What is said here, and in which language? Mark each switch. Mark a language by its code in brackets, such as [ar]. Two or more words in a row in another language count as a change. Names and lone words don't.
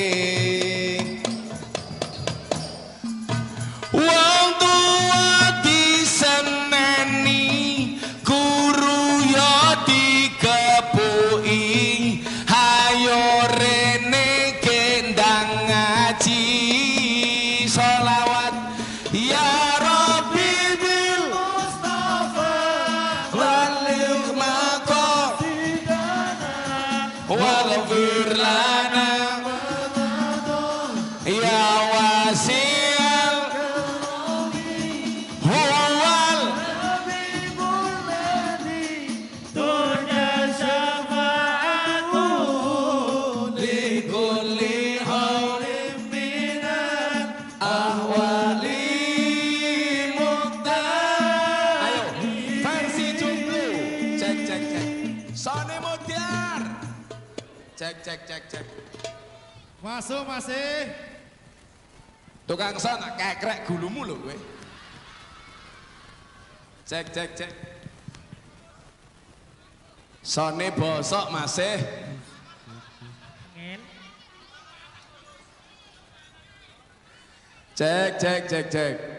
[jv] Wong tua diseneni guru yo dikepuki hayo rene kendang ngaji selawat [ar] يا ربِّ بالمصطفى بلّغ مقاصدنا واغفر لنا يا واسع هو الحبيب الذي ترجى شفاعته لكل هول من الأهوال مقتحم. [jv] Ayo versi jomblo. Cek. Sone Mutiar. Cek. Masuk masih. Tukang son kekrek gulumu lho kowe. Cek. Sone bosok masih. Cek.